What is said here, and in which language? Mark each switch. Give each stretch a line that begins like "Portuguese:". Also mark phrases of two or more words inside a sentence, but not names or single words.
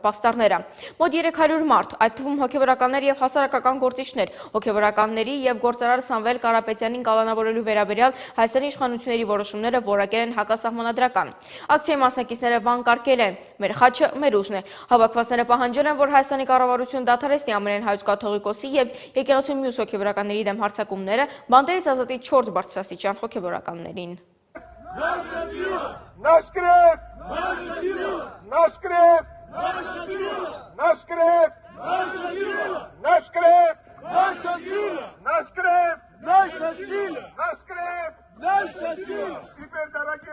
Armenian: պաստառները։ Մոտ 300 մարդ, այդ թվում հոգևորականներ եւ հասարակական գործիչներ, հոգևորականների եւ գործարար Սամվել Կարապետյանին կալանավորելու վերաբերյալ Հայաստանի իշխանությունների որոշումները որակել են հակասահմանադրական։ Ակցիայի մասնակիցները վանկարկել են «Մեր խաչը մեր ուժն է»։ Հավաքվածները պահանջել են, որ Հայաստանի կառավարությունը դադարեցնի ամենայն հայոց կաթողիկոսի եւ եկեղեցու մյուս հոգևորականների դեմ հարձակումները, բանտերից ազատի 4 բարձրաստիճան հոգևորականներին։
Russian: Наш крест! Наш крест! Наш крест! Наш крест! Наша сила! Наш крест! Наша сила! Наш крест! Наша сила! Теперь, дорогие